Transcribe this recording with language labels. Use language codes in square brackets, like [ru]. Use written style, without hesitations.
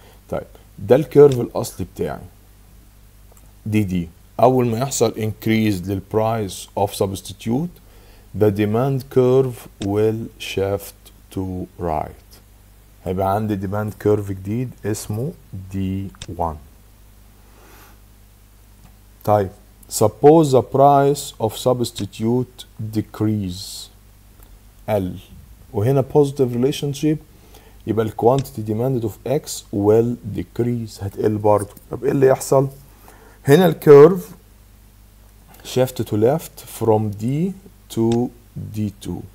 [ar] طيب ده الكيرف الأصلي بتاعي دي أول ما يحصل [en] increase للprice of substitute, the demand curve will shift to right. [ar] هيبقى عندي [en] demand curve [ar] جديد اسمه D1. [en] طيب suppose the price of substitute decrease [ar] قل، وهنا [en] positive relationship، يبقى ال quantity demanded of X will decrease، [ar] هتقل برضه. طب ايه اللي يحصل؟ هنا الكيرف [en] shift to left from D to D2.